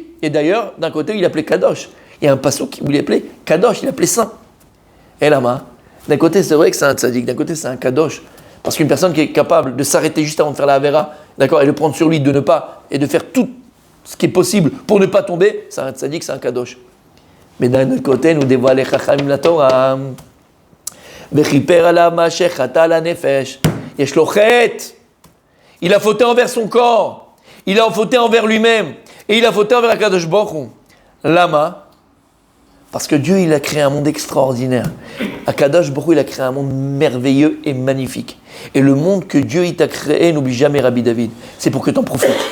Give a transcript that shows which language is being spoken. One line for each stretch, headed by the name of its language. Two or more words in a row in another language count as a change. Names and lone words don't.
French: Et d'ailleurs, d'un côté, il appelait Kadosh. Il y a un passouk où il appelait Kadosh, il appelait saint. Et là, D'un côté, c'est vrai que c'est un tzaddik, d'un côté, c'est un kadosh. Parce qu'une personne qui est capable de s'arrêter juste avant de faire la avera, d'accord, et de prendre sur lui de ne pas, et de faire tout ce qui est possible pour ne pas tomber, c'est un tzaddik, c'est un kadosh. Mais d'un autre côté, nous dévoile les chachamim la Torah.
Hebrew: וכפר עליו מאשר חטא על הנפש. יש לו חטא.
French: Il a fauté envers son corps. Il a fauté envers lui-même. Et il a fauté envers Akadosh Baruch Hu. Lama. Parce que Dieu, il a créé un monde extraordinaire. Akadosh Baruch Hu, il a créé un monde merveilleux et magnifique. Et le monde que Dieu il t'a créé, n'oublie jamais Rabbi David. C'est pour que tu en profites.